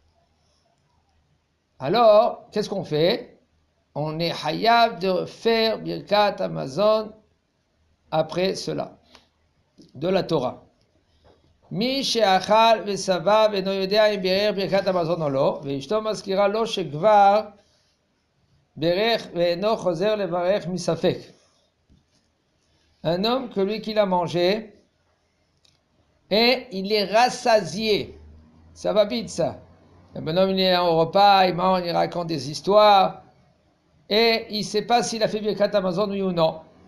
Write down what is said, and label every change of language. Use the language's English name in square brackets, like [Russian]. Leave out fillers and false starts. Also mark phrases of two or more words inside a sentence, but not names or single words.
[French] Alors, qu'est-ce qu'on fait? On est hayab de faire [Hebrew] ברכת המזון [French] après cela, de la Torah. [Hebrew] מי שאכל ושבע ואינו יודע אם בירך ברכת המזון או לא, ואשתו מזכירה לו שכבר בירך ואינו חוזר לברך מספק. [French] Un homme que lui qui l'a mangé, et il est rassasié. Ça va vite, ça. Un bonhomme, il est au repas, il mange, il raconte des histoires, et il ne sait pas s'il a fait [Hebrew] ברכת המזון, [French] oui ou non.